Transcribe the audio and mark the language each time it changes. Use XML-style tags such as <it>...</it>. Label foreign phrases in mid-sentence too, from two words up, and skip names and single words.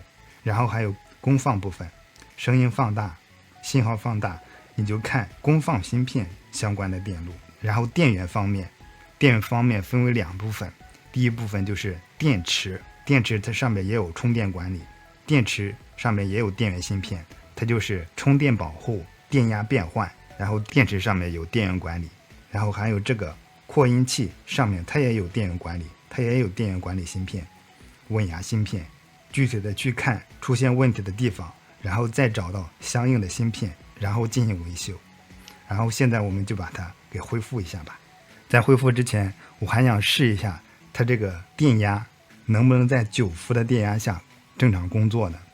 <zh>然後還有功放部分，聲音放大、信号放大，你就看功放芯片相關的電路。然後電源方面分為2部分，第一部分就是電池，電池它上面也有充電管理，電池上面也有電源芯片，它就是充電保護、電压變換，然後電池上面有電源管理。然后还有这个扩音器上面它也有電源管理，它也有電源管理芯片、穩壓芯片。具體的去看出現問題的地方，然後再找到相應的芯片，然後進行維修。然後現在我們就把它給恢復一下吧。在恢復之前，我還想試一下它這個電壓能不能在9伏的電壓下正常工作呢？</zh>